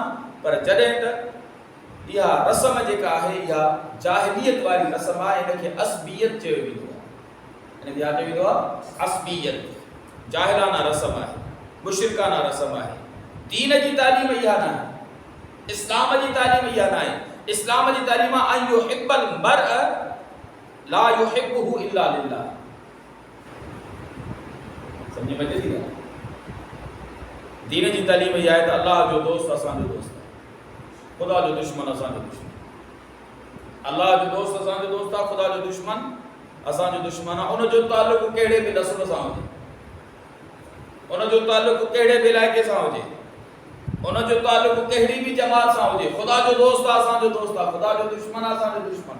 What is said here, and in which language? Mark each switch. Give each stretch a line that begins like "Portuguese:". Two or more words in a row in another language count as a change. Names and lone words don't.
Sindhi: पर जॾहिं त इहा रस्म जेका आहे, इहा जाहिलियत वारी रस्म आहे, इनखे असबियत चयो वेंदो आहे। इनखे छा चयो वेंदो आहे? असबियत। जाहिलाना रस्म आहे, मुशरिकाना रस्म आहे। दीन जी तालीम इहा न आहे, इस्लाम जी तालीम इहा न आहे। इस्लाम जी तालीम आहे
Arabic: أن يحب المرء لا يحبه إلا لله.
Sindhi: समझ में अचे थी? दीन जी तालीम इहा आहे त अल्लाह जो दोस्त असांजो दोस्त आहे, ख़ुदा जो दुश्मन असांजो दुश्मन। अल्लाह जो दोस्त असांजो दोस्त आहे, ख़ुदा जो दुश्मन असांजो दुश्मन आहे। उनजो ताल्लुक़ कहिड़े बि नस्ल सां हुजे, उनजो ताल्लुक़ कहिड़े बि इलाइक़े सां हुजे, उनजो ताल्लुक़ कहिड़ी बि जमात सां हुजे, ख़ुदा जो दोस्त आहे, असांजो दोस्त आहे, ख़ुदा जो दुश्मन आहे, असांजो दुश्मन आहे।